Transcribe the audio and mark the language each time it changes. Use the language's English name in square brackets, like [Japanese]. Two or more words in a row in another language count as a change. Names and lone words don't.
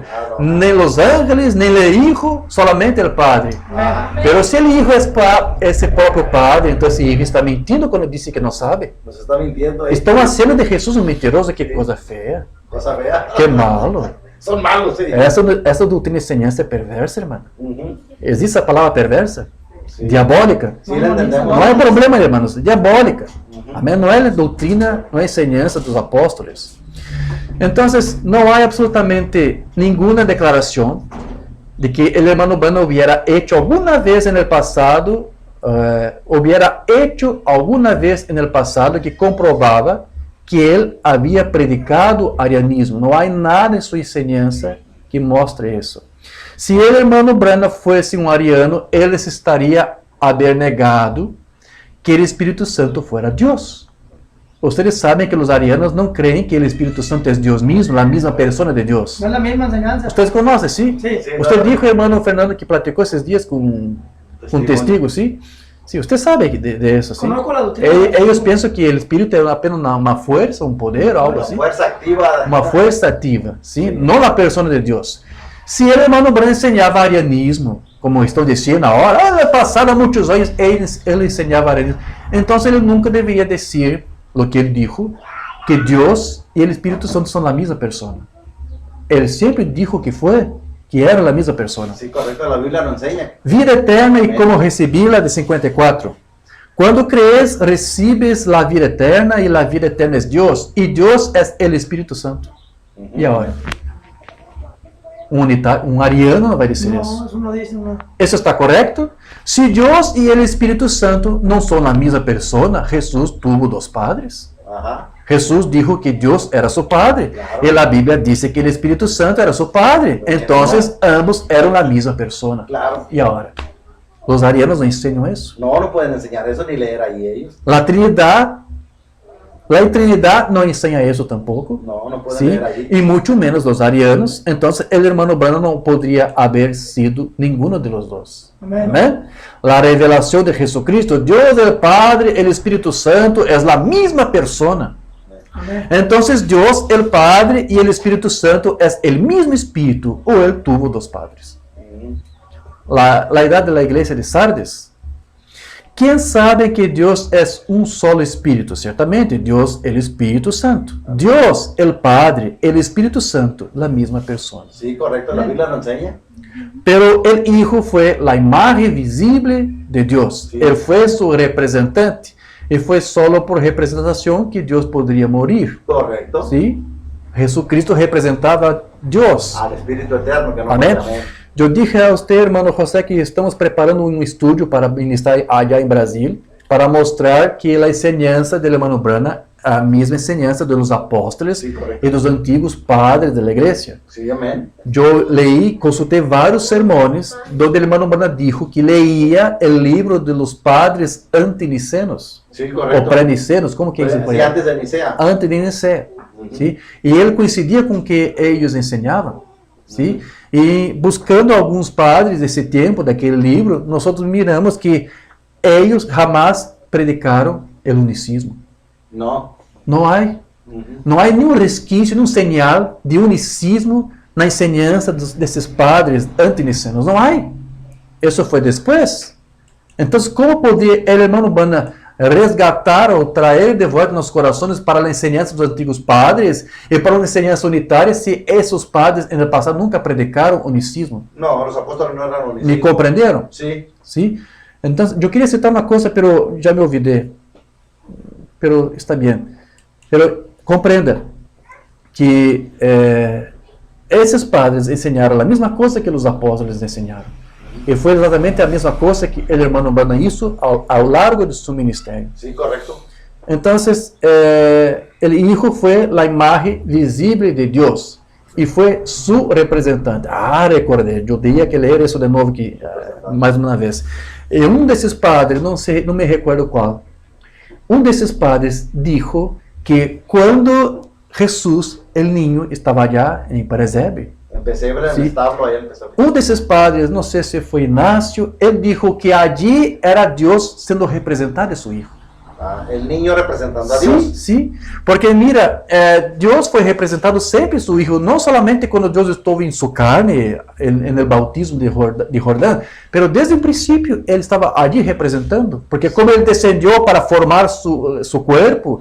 [Spanish] Ni los ángeles, ni el Hijo, solamente el Padre. Pero si el Hijo es ese propio Padre, entonces el Hijo está mintiendo cuando dice que no sabe. Nos está mintiendo. ahí. Estão haciendo de Jesús un mentiroso. Qué cosa fea. Cosa fea. Qué malo. Son malos, sí. [Portuguese] Essa doutrina e enseñança é perversa, hermano. Ujú. Existe a palavra perversa? [Spanish] Sí. Diabólica. Sí, la entendemos. [Portuguese] Não é problema, hermanos. Diabólica. Amém? Não é doutrina, não é enseñança dos apóstolos. Então, não há absolutamente nenhuma declaração de que o hermano Branham [Spanish] hubiera hecho [Portuguese] alguma vez no passado, que comprovava que ele havia predicado arianismo. Não há nada em sua enseñança que mostre isso. Se o hermano Branham fosse um ariano, ele estaria [Spanish] haber negado que el Espíritu Santo fuera Dios. Ustedes saben que los arianos no creen que el Espíritu Santo es Dios mismo, la misma persona de Dios. No es la misma enseñanza. Ustedes conocen, ¿sí? Sí. Sí, Usted claro. dijo, hermano Fernando, que platicó esos días con un testigo, ¿sí? Sí, usted sabe de eso, ¿sí? Conozco la doctrina. Ellos piensan que el Espíritu es apenas una fuerza, un poder o algo Una así. fuerza activa. [Portuguese] Uma força ativa, sim? Não a persona de Deus. Se o irmão Branham ensinava arianismo, como estão dizendo agora, passaram muitos anos, ele ensinava arianismo, então ele nunca deveria dizer o que ele disse, que Deus e o Espírito Santo são a mesma pessoa. Ele sempre disse que era a mesma pessoa. [Spanish] Sí, correcto, la Biblia lo enseña. [Portuguese] Vida eterna e como recebi-la de 54. Quando [Spanish] crees, recibes [Portuguese] a vida eterna e a vida eterna é Deus, e Deus é o Espírito Santo. E agora? Um ariano não vai dizer isso. [Spanish] No, eso no dice uno. [Portuguese] Isso está correto? Se Deus e o Espírito Santo não são a mesma pessoa, Jesus tuvo dois padres. Ajá. Jesus disse que Deus era seu padre. [Spanish] Claro. [Portuguese] E a Bíblia diz que o Espírito Santo era seu padre. Então, ambos eram a mesma pessoa. [Spanish] Claro. [Portuguese] E agora? Os arianos não ensinam isso? [Spanish] No, no pueden enseñar eso ni leer ahí ellos. [Portuguese] A Trinidade não ensina isso tampouco. [Spanish] No, no pueden [Portuguese] Sim, [Spanish] leer ahí. [Portuguese] e muito menos os arianos. Então, o irmão Branham não poderia haver sido nenhum de los dois. [Spanish] Amén. [Portuguese] Amém? A revelação de Jesucristo, Deus é o Padre, o Espírito Santo é a mesma pessoa. [Spanish] Amén. [Portuguese] Então, Deus, o Padre e o Espírito Santo é o mesmo Espírito, ou ele [Spanish] tuvo dos padres. [Portuguese] La idade da igreja de Sardes. Quem sabe que Deus é um solo Espírito? Certamente, Deus é o Espírito Santo. Deus, o Padre, e o Espírito Santo, a mesma pessoa. [Spanish] Sí, correcto, la Biblia lo enseña. Pero el Hijo fue la imagen visible de Dios. Sí. Él fue su representante. Y fue solo por representación que Dios podría morir. Correcto. ¿Sí? Jesucristo representaba a Dios. Al Espíritu Eterno que no Amén. muere. Amén. [Portuguese] Eu dije a você, irmão José, que estamos preparando um estúdio para ministrar allá em Brasil, para mostrar que a enseñança do irmão Branham, a mesma enseñança dos apóstolos [Spanish] Sí, correcto. [Portuguese] e dos antigos padres da igreja. [Spanish] Sí, amén. [Portuguese] Eu consultei vários sermões, onde o irmão Branham disse que leía o livro dos padres antinicenos, [Spanish] Sí, [Portuguese] ou [Spanish] correcto. [Portuguese] pré-nicenos, como que é isso? [Spanish] Sí, antes de Nicea. Antes de Nicea. ¿Sí? [Portuguese] E ele coincidia com o que eles ensinavam. [Spanish] ¿Sí? [Portuguese] E buscando alguns padres desse tempo, daquele livro, nós miramos que eles jamais predicaram o unicismo. [Spanish] No. [Portuguese] Não há. Não há nenhum resquício, nenhum sinal de unicismo na enseñança desses padres antinicenos. Não há. Isso foi depois. Então, como poderia o irmão Branham resgatar ou trazer de volta nos corações para a enseñança dos antigos padres e para uma enseñança unitária se esses padres no passado nunca predicaram unicismo? [Spanish] No, los apóstoles no eran [Portuguese] Me [Spanish] unisímicos. [Portuguese] compreenderam? [Spanish] Sí. [Portuguese] Sim? Então, eu queria citar uma coisa, pero já me olvidei. Pero está bem. Pero compreenda que esses padres ensinaram a mesma coisa que os apóstolos ensinaram. E foi exatamente a mesma coisa que o irmão Branham hizo ao largo de seu ministério. [Spanish] Sí, correcto. [Portuguese] Então, o Hijo foi a imagem visível de Deus e foi seu representante. Recordei, eu teria que ler isso de novo aqui, mais uma vez. E um desses padres, não me recordo qual, um desses padres disse que quando Jesus, o niño, estava allá em Presépio, [Spanish] Empecé en el Sí. establo, ahí empezó. [Portuguese] um desses padres, não sei se foi Inácio, ele disse que allí era Deus sendo representado de seu Hijo. [Spanish] El niño representando a [Portuguese] Sim, [Spanish] Dios. [Portuguese] sim. Porque mira, Deus foi representado sempre em seu Hijo, não somente quando Deus esteve em sua carne, no bautismo de Jordão, mas desde o princípio ele estava ali representando, porque como ele descendeu para formar seu corpo